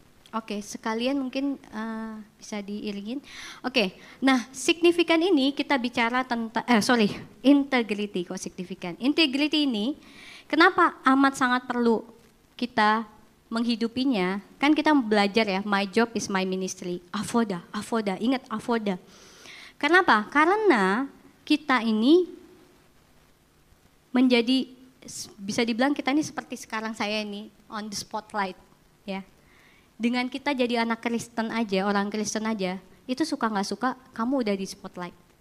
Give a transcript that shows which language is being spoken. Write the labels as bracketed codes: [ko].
[id] Oke, sekalian mungkin bisa diiringin. Oke, nah signifikan ini kita bicara tentang, integrity kok signifikan. Integrity ini kenapa amat sangat perlu kita menghidupinya? Kan kita belajar ya, [en] my job is my ministry. [id] Avoda, ingat avoda. Kenapa? Karena kita ini menjadi, bisa dibilang kita ini seperti sekarang saya ini, [en] on the spotlight [id] ya. Dengan kita jadi anak Kristen aja, orang Kristen aja, itu suka nggak suka, kamu udah di spotlight.